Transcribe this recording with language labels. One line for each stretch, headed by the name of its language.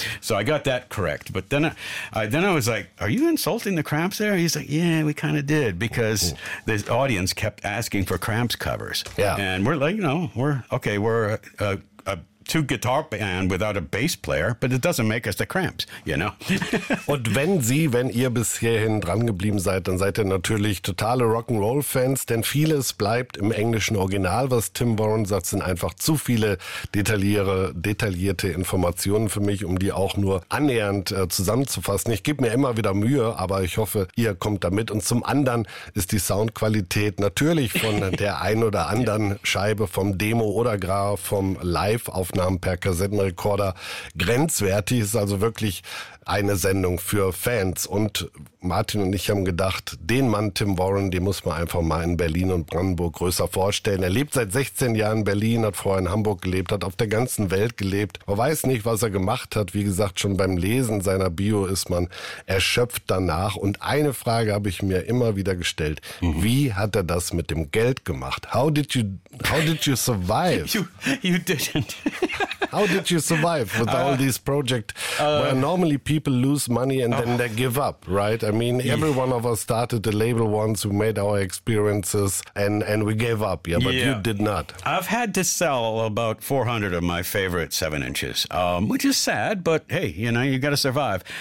English: So I got that correct. But then I was like, are you insulting the Cramps there? He's like, yeah, we kind of did, because the audience kept asking for Cramps covers. Yeah. And we're like, you know, we're a two guitar band without a bass player, but it doesn't make us the Cramps, you know.
German: Und wenn ihr bis hierhin dran geblieben seid, dann seid ihr natürlich totale Rock'n'Roll Fans, denn vieles bleibt im englischen Original, was Tim Warren sagt, sind einfach zu viele detaillierte Informationen für mich, um die auch nur annähernd zusammenzufassen. Ich gebe mir immer wieder Mühe, aber ich hoffe, ihr kommt damit. Und zum anderen ist die Soundqualität natürlich von der ein oder anderen Scheibe, vom Demo oder gar vom Live auf Aufnahmen per Kassettenrekorder grenzwertig. Ist also wirklich eine Sendung für Fans. Und Martin und ich haben gedacht, den Mann Tim Warren, den muss man einfach mal in Berlin und Brandenburg größer vorstellen. Er lebt seit 16 Jahren in Berlin, hat vorher in Hamburg gelebt, hat auf der ganzen Welt gelebt. Man weiß nicht, was er gemacht hat. Wie gesagt, schon beim Lesen seiner Bio ist man erschöpft danach. Und eine Frage habe ich mir immer wieder gestellt. Mhm. Wie hat er das mit dem Geld gemacht?
English: How did you survive? You didn't. How did you survive with all these projects where normally people lose money and then they give up, right? I mean, every one of us started a label once, we made our experiences and we gave up, yeah, but you did not. I've had to sell about 400 of my favorite 7-inches, which is sad, but hey, you know, you got to survive.